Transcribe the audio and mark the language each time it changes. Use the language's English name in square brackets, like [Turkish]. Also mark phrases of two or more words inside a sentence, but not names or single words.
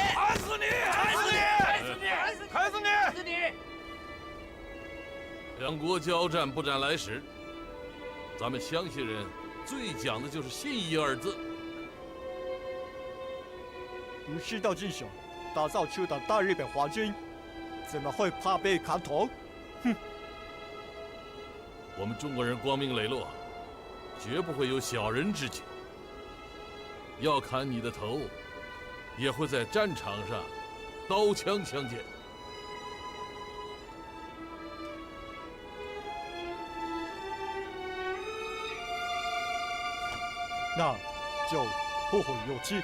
[Chinese] 砍死你！砍死你！砍死你！砍死你！砍死你！兩國交戰不斬來使，咱們湘西人最講的就是信義二字。武士道精雄打造出的大日本皇軍，怎麼會怕被砍頭？哼！我們中國人光明磊落，絕不會有小人之舉。要砍你的頭，也會在戰場上刀槍相見。那就不會有期。